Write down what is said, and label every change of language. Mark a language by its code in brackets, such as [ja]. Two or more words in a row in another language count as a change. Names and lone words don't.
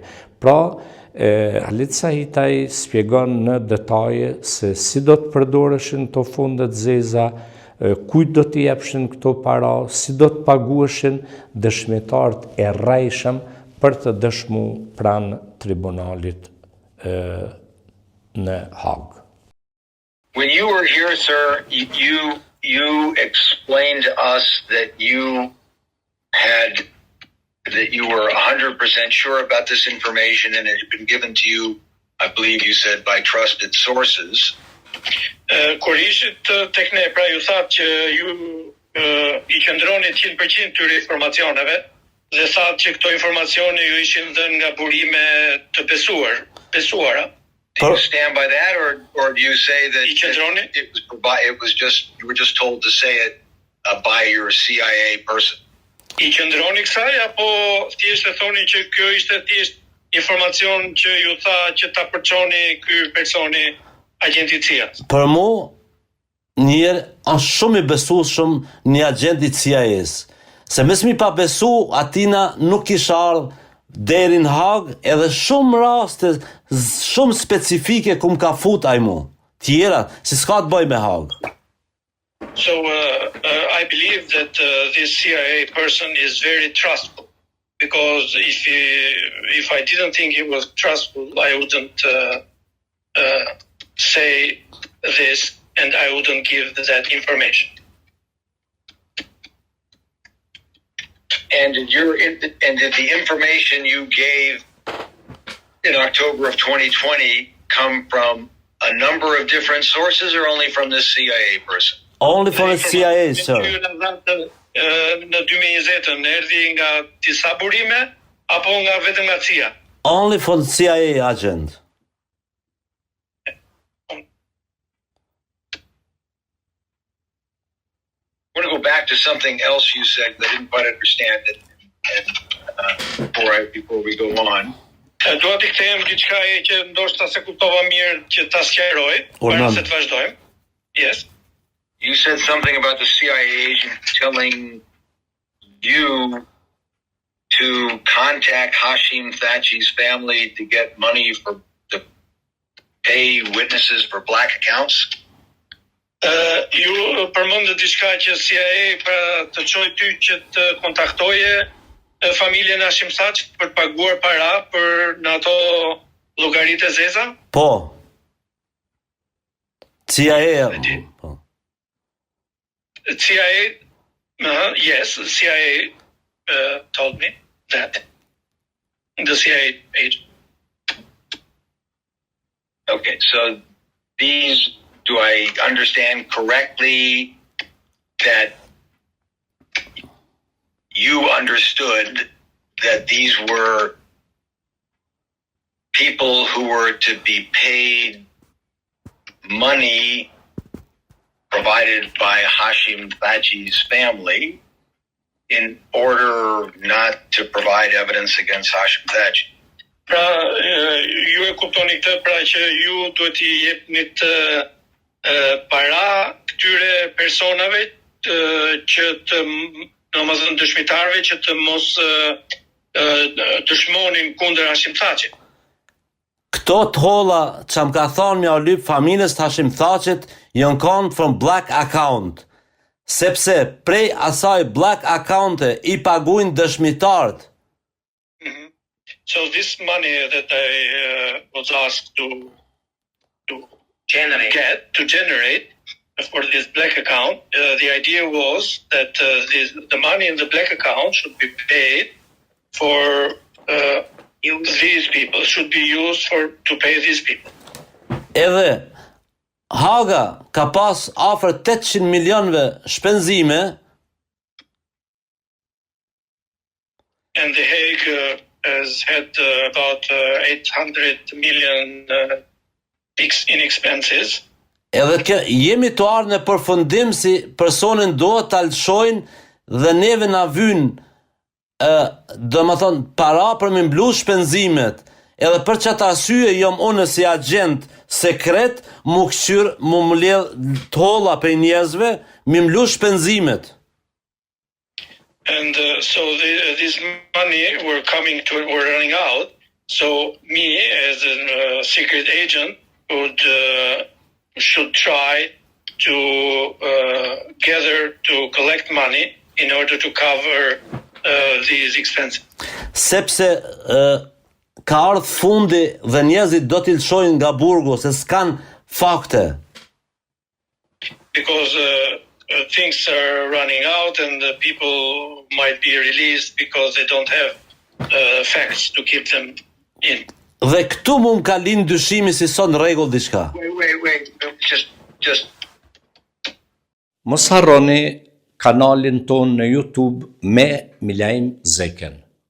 [sq] Pra, Halit Sahitaj spjegon në detaje se si do të përdoreshin të fondet zeza, kujt do t'i jepshin këto para, si do të pagueshin dëshmitarët e rrejshëm për të dëshmu pranë tribunalit në Hague. [en] When you were here, sir, you explained to us that you were 100% sure about this information and it had been given to you, I believe you said, by trusted sources. [sq] Kur ishit tek ne, pra ju thatë që ju I qëndronit 100% këtyre informacioneve dhe thatë që këto informacione ju ishin dhënë nga burime të besuara. [en] Do you stand by that, or do you say that it was just you were just told to say it by your CIA person? [sq] I qëndroni kësaj apo thjesht e thoni që kjo ishte thjesht informacion që ju tha që ta përçoni ky personi agenti CIA? Për mu, njërë është shumë I besueshëm një agent I CIA-s. Se mes mi pa besu, atina nuk isha ardhë deri në Hag, edhe shumë raste, shumë specifike kum ka fut ai mu. Tjera, si s'ka të bëj me Hag. [en] So I believe that this CIA person is very trustful, because if I didn't think he was trustful, I wouldn't say this and I wouldn't give that information. And did the information you gave in October of 2020 come from a number of different sources or only from this CIA person? Only from the CIA, sir. [sq] Në 2020 erdhi nga disa burime apo nga vetëm nga CIA? [en] Only from the CIA agent. I want to go back to something else you said that I didn't quite understand it before we go on. [sq] Dua t'i kthehem diçka që ndoshta se kuptova mirë që ta sqaroj, para se të vazhdojmë. [en] Yes. You said something about the CIA agent telling you to contact Hashim Thaçi's family to get money to pay witnesses for black accounts. [sq] Ju përmendë diçka që CIA pra të çojë ty që të kontaktoje familjen Hashim Thaçit për të paguar para për në ato llogaritë zeza? Po. CIA. Po. [en] CIA, yes, CIA told me that. The CIA agent. Okay, so do I understand correctly that you understood that these were people who were to be paid money provided by Hashim Thaçi's family in order not to provide evidence against Hashim Thaçi? [sq] Pra, ju e kuptoni këtë, pra që ju duhet I jepni të para këtyre personave që të domethënë dëshmitarëve që të mos dëshmonin kundër Hashim Thaçit. Këto të holla që më ka thonë mja lyp familjes të Hashim Thaçit janë kanë [en] from black account, [sq] sepse prej asaj [en] black account [sq] I paguajnë dëshmitarët. [en] So this money that I was asked to generate for this black account, the idea was that the money in the black account should be paid for these people, should be used to pay these people. [sq] Edhe Haga ka pas afër 800 milionëve shpenzime, [en] and The Hague has had about 800 million in expenses. [sq] edhe jemi të ardhur në përfundim si personin duhet ta lëshojnë dhe neve na vyn domethën para për me mbluar shpenzimet. Edhe për çat arsye jam unë si agent sekret mu mbledh të holla për njerëzve, mi mbluar shpenzimet. [en] And so this money were running out. So me as a secret agent should try to collect money in order to cover these expenses. [sq] Sepse ka ardhur fundi dhe njerëzit do t'i lëshojnë nga burgu se s'kan fakte. [en] Because things are running out and people might be released because they don't have facts to keep them in. [sq] Dhe këtu mund ka lind dyshimi si son rregull diçka. [en] Wait. Just. [sq] Mos harroni kanalin ton në YouTube me Milajm Zeken.